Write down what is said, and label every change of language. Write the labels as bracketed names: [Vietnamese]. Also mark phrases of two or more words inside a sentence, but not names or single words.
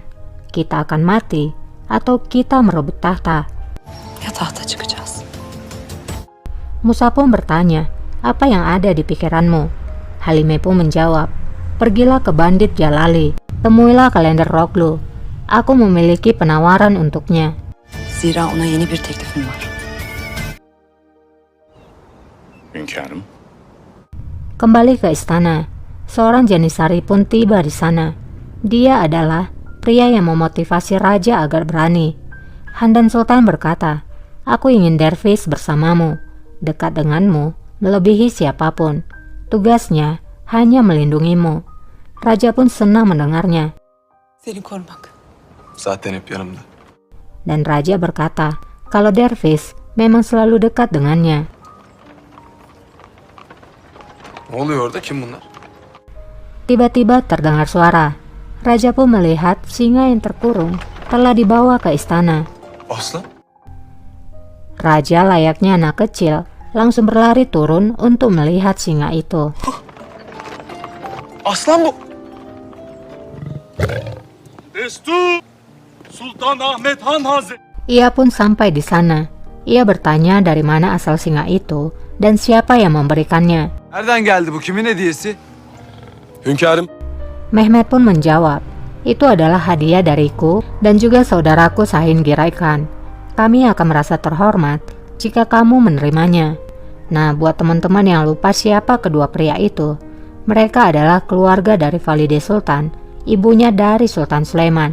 [Indonesian] Kita akan mati atau kita merebut tahta." [Turkish] Ya tahta çıkacağız. [Indonesian] Musa pun bertanya, "Apa yang ada di pikiranmu?" Halime pun menjawab, "Pergilah ke Bandit Jalali. Temuilah kalender Roglu. Aku memiliki penawaran untuknya." [Turkish] Zira ona yeni bir teklifim var. Hünkârım. [Indonesian] Kembali ke istana, seorang Janisari pun tiba di sana. Dia adalah pria yang memotivasi Raja agar berani. Handan Sultan berkata, "Aku ingin dervis bersamamu, dekat denganmu, melebihi siapapun. Tugasnya hanya melindungimu." Raja pun senang mendengarnya. [Turkish] Seni korumak. Zaten hep yanımda. [Indonesian] Dan Raja berkata, kalau dervis memang selalu dekat dengannya. [Turkish] Ne oluyor orada? Kim bunlar? [Indonesian] Tiba-tiba terdengar suara. Raja pun melihat singa yang terkurung telah dibawa ke istana. [Turkish] Aslan? [Indonesian] Raja layaknya anak kecil langsung berlari turun untuk melihat singa itu. [Turkish] Aslan bu! Destur! Sultan Ahmet Han Hazretleri. [Indonesian] Ia pun sampai di sana. Ia bertanya dari mana asal singa itu dan siapa yang memberikannya. [Turkish] Nereden geldi bu? Kimin hediyesi? Hünkârım. [Indonesian] Mehmet pun menjawab, "Itu adalah hadiah dariku dan juga saudaraku Sahin Giray Khan. Kami akan merasa terhormat jika kamu menerimanya." Nah, buat teman-teman yang lupa siapa kedua pria itu, mereka adalah keluarga dari Valide Sultan, ibunya dari Sultan Sulaiman.